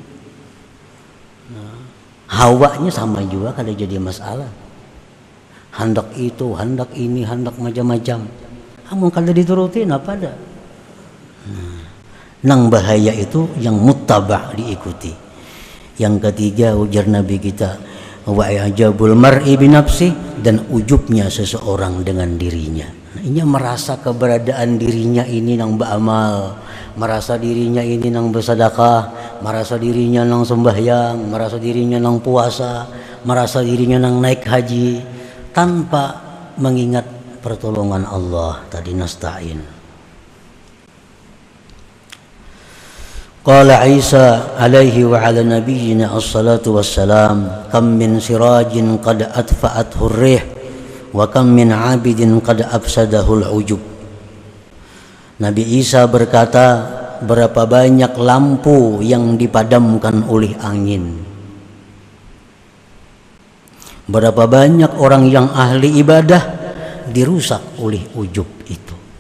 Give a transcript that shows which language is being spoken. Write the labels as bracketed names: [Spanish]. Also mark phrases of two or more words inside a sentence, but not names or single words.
[Banjar] Hawanya sama juga kalau jadi masalah. Hendak itu, hendak ini, hendak macam-macam. Amun kalau dituruti apa ada? Nang bahaya itu yang muttaba' diikuti. Yang ketiga ujar Nabi kita, [Arabic] وعجب المرء بنفسه, [Banjar] dan ujubnya seseorang dengan dirinya. Nah, ini merasa keberadaan dirinya ini nang beramal, merasa dirinya ini nang bersedekah, merasa dirinya nang sembahyang, merasa dirinya nang puasa, merasa dirinya nang naik haji, tanpa mengingat pertolongan Allah. Tadi nasta'in. [Arabic] قال عيسى عليه وعلى نبينا الصلاة والسلام كم من سراج قد أطفأته الريح وكم من عابد قد أفسده العجب. [Banjar] Nabi Isa berkata, berapa banyak lampu yang dipadamkan oleh angin, berapa banyak orang yang ahli ibadah dirusak oleh ujub itu.